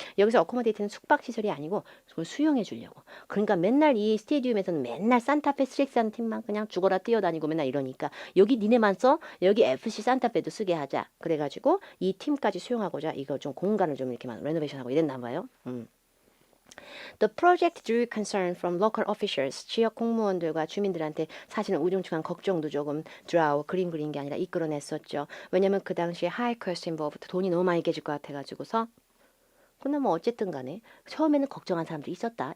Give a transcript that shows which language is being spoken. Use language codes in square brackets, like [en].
[ko] 여기서 어코모데이트는 숙박시설이 아니고 그걸 수용해 주려고. 그러니까 맨날 이 스테디움에서는 맨날 산타페 스트릭스라는 팀만 그냥 죽어라 뛰어다니고 맨날 이러니까 여기 니네만 써? 여기 FC 산타페도 쓰게 하자. 그래가지고 이 팀까지 수용하고자 이거 좀 공간을 좀 이렇게 레노베이션하고 이랬나 봐요. [en] The project drew concern from local officials. [ko] 지역 공무원들과 주민들한테 사실은 우중충한 걱정도 조금 그림 그린 게 아니라 이끌어냈었죠. 왜냐면 그 당시에 [en] high cost involved [ko] 돈이 너무 많이 깨질 것 같아가지고서. 근데 뭐 어쨌든 간에 처음에는 걱정한 사람도 있었다.